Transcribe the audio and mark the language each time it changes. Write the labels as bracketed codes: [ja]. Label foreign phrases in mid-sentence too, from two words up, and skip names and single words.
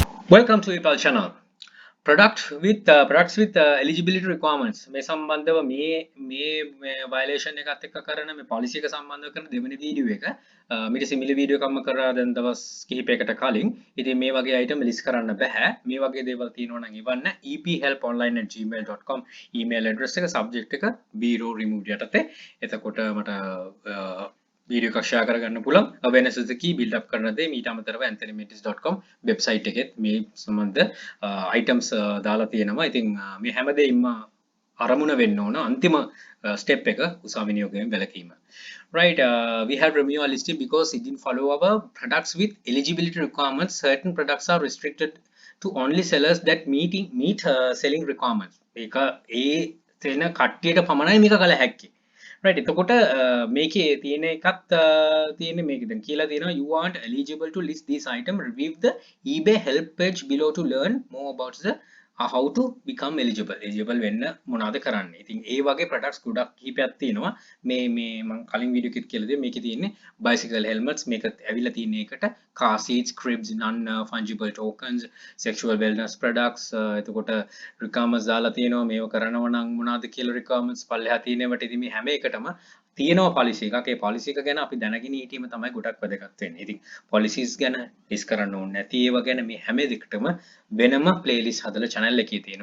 [en] Welcome to Ipal channel. Products with eligibility requirements. [si] මේ සම්බන්ධව මේ violation එකත් එක්ක කරන මේ policy එක සම්බන්ධව කරන දෙවෙනි වීඩියෝ එක මීට සිමිලර් වීඩියෝ එකක්ම කරා දැන් දවස් කිහිපයකට කලින්. ඉතින් මේ වගේ [en] item list [si] කරන්න බෑ. මේ වගේ දේවල් තියෙනවා නම් ඉවන්න ephelponline@gmail.com [en] email address [si] එක subject එක [en] bureau removed [si] යටතේ. එතකොට මට video එකක් share කරගන්න පුළුවන්. [en] awareness is the key build up [si] කරන දේ මීට අමතරව anthonymendis.com website එකෙත් මේ සම්බන්ධ items දාලා තියෙනවා. ඉතින් මේ හැමදේම අරමුණ වෙන්න ඕන අන්තිම step එක උසාවි විනියෝගයෙන් වැළකීම. [en] Right, we have removed our listing because it didn't follow our products with eligibility requirements. Certain products are restricted to only sellers that meet selling requirements. [si] මේක ඒ තැන කට්ටියට පමණයි මේක කළ හැක්කේ. [en] Right, [si] එතකොට මේකේ තියෙන එකත් තියෙන්නේ මේක දැන් කියලා තියෙනවා [en] you aren't eligible to list this item, review the eBay help page below to learn more about the how to become eligible [si] වෙන්න මොනවද කරන්න. ඉතින් ඒ වගේ products ගොඩක් කිහිපයක් තියෙනවා. මේ මම කලින් වීඩියෝ එකෙත් කියලා දෙන්නේ මේකේ තියෙන්නේ [en] bicycle helmets, [si] මේක ඇවිල්ලා තියෙන එකට [en] car seats, cribs, non fungible tokens, sexual wellness products, [si] එතකොට requirements දාලා තියෙනවා මේව කරනවා නම් මොනවද කියලා requirements පල්ලෙහා තියෙනවට. ඉතින් මේ හැම එකටම තියෙනවා policy එකක්. ඒ policy එක ගැන අපි දැනගෙන හිටීම තමයි ගොඩක් වැදගත් වෙන්නේ. ඉතින් policies ගැන ලිස්ට් කරන්න ඕනේ නැති ඒවා ගැන මේ හැම දෙයකටම වෙනම playlist හදලා channel එකේ තියෙනවා.